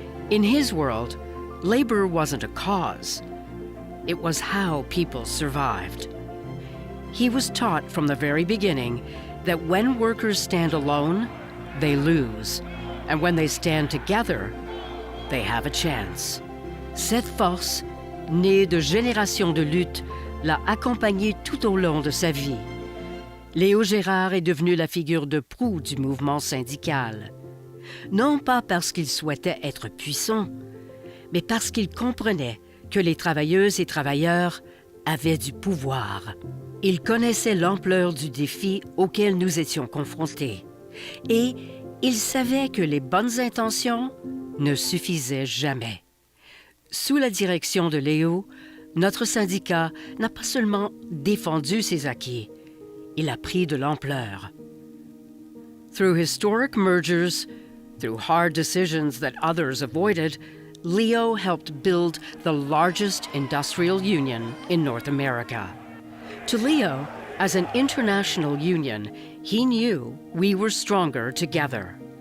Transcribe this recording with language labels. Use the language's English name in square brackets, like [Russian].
[English] In his world, labor wasn't a cause. It was how people survived. He was taught from the very beginning that when workers stand alone, they lose. And when they stand together, they have a chance. [French] Cette force, née de générations de lutte, l'a accompagné tout au long de sa vie. Léo Gerard est devenu la figure de proue du mouvement syndical. Non pas parce qu'il souhaitait être puissant, mais parce qu'il comprenait que les travailleuses et travailleurs avaient du pouvoir. Il connaissait l'ampleur du défi auquel nous étions confrontés. Et il savait que les bonnes intentions ne suffisaient jamais. Sous la direction de Léo, notre syndicat n'a pas seulement défendu ses acquis, il a pris de l'ampleur. [English] Through historic mergers, through hard decisions that others avoided, Leo helped build the largest industrial union in North America. To Leo, as an international union, he knew we were stronger together.